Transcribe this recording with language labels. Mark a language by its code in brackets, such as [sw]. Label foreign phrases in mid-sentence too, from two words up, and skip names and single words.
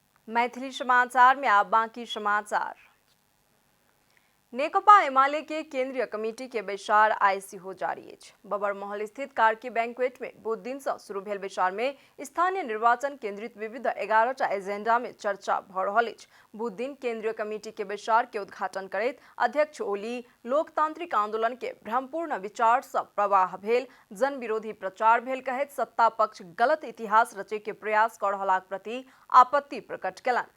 [mai] मैथिली समाचार में आप बाकी समाचार। नेकपा एमाले के केंद्रीय कमिटी के बैसार आईसी हो जारी अछि। बबर महल स्थित कार्की बैंक्वेट में बुध दिन से शुरू भेल बैसार में स्थानीय निर्वाचन केंद्रित विविध 11टा एजेंडा में चर्चा भ रहल अछि। बुध दिन केंद्रीय कमिटी के बैसार के उद्घाटन करैत अध्यक्ष ओली लोकतांत्रिक आंदोलन के भ्रमपूर्ण विचार से प्रवाह भेल, जन विरोधी प्रचार भेल कहैत सत्ता पक्ष गलत इतिहास रचे के प्रयास कर रहलाक प्रति आपत्ति प्रकट केलनि।